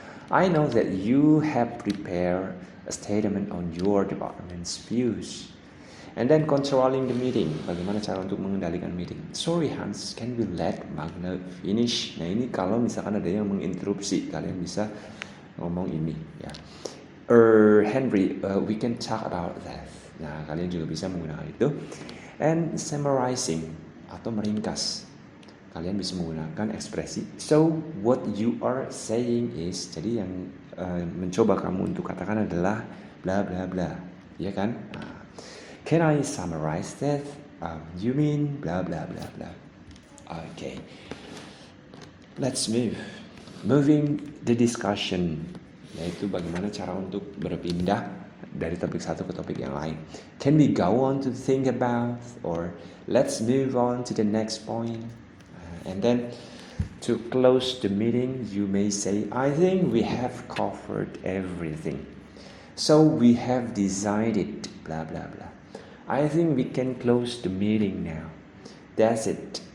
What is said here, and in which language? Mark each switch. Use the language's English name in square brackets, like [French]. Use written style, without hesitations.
[English] I know that you have prepared a statement on your department's views. And then controlling the meeting, bagaimana cara untuk mengendalikan meeting. Sorry Hans, can we let Magna finish? [Indonesian] Nah ini kalau misalkan ada yang menginterupsi, kalian bisa ngomong ini, ya. [English] Henry, we can talk about that. [Indonesian] Nah kalian juga bisa menggunakan itu. And summarizing atau meringkas, kalian bisa menggunakan ekspresi. So what you are saying is, jadi yang mencoba kamu untuk katakan adalah bla bla bla, ya kan? [English] Can I summarize that? You mean bla bla bla bla. [Indonesian] Okay, let's moving the discussion, yaitu bagaimana cara untuk berpindah dari topik satu ke topik yang lain. [English] Can we go on to think about, or let's move on to the next point? And then to close the meeting, you may say, I think we have covered everything. So we have decided blah blah blah. I think we can close the meeting now. That's it.